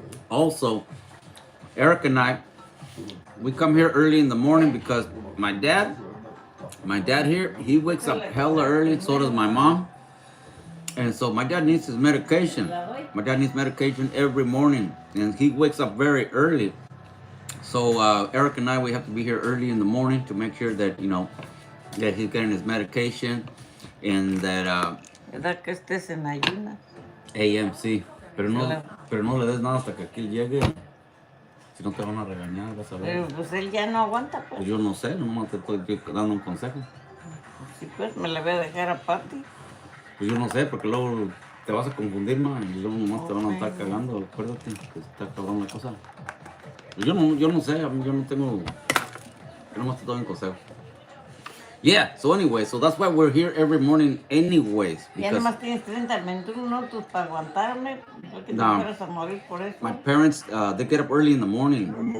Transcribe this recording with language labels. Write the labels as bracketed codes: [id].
[en] Also, Eric and I, we come here early in the morning because my dad here, he wakes up hella early, so does my mom. And so my dad needs his medication. My dad needs medication every morning, and he wakes up very early. So Eric and I, we have to be here early in the morning to make sure that, that he's getting his medication and that... [es] ¿Verdad que estés en ayunas? sí. Pero no le des nada hasta que aquí llegue. Si no te van a regañar, vas a ver. Pero pues él ya no aguanta, pues. Pues yo no sé, nomás te estoy dando un consejo. Sí, pues me la voy a dejar a Pati. Pues yo no sé, porque luego te vas a confundir, man, y luego nomás te van a estar cagando, acuérdate, que está cabrón la cosa. Pues yo no sé, yo no tengo, yo nomás te doy un consejo. [en] Yeah, so anyway, so that's why we're here every morning anyways. [es] Ya nomás tienes 30 minutos para aguantarme, porque te fueras a morir por eso. [en] My parents, they get up early in the morning.